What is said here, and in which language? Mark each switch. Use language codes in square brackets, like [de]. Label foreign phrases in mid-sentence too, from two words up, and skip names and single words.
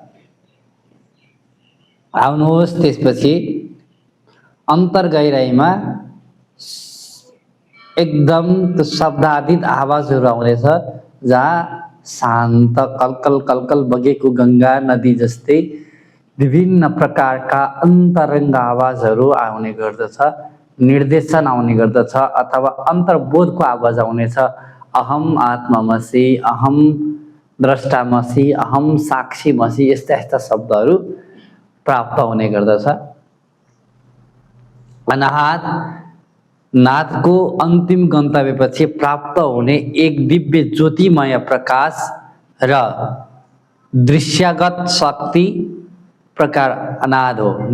[ne] आउनुहोस् त्यसपछि अन्तर गहिराईमा एकदम शब्दातीत आवाजहरू आउनेछ, जहाँ शान्त कलकल कलकल बगेको गङ्गा नदी जस्तै विभिन्न प्रकारका अन्तरङ्ग आवाजहरू आउने गर्दछ। निर्देशन आउने गर्दछ अथवा अन्तर्बोधको आवाज आउनेछ। [sa] अहम आत्मामसि, अहम द्रष्टामसि, अहम साक्षीमसि, [ne] यस्ता यस्ता शब्दहरू प्राप्त हुने गर्दछ। अनाहत नादको अन्तिम गन्तव्यपछि प्राप्त हुने एक दिव्य ज्योतिमय प्रकाश र दृश्यगत शक्ति प्रकार नाद हो।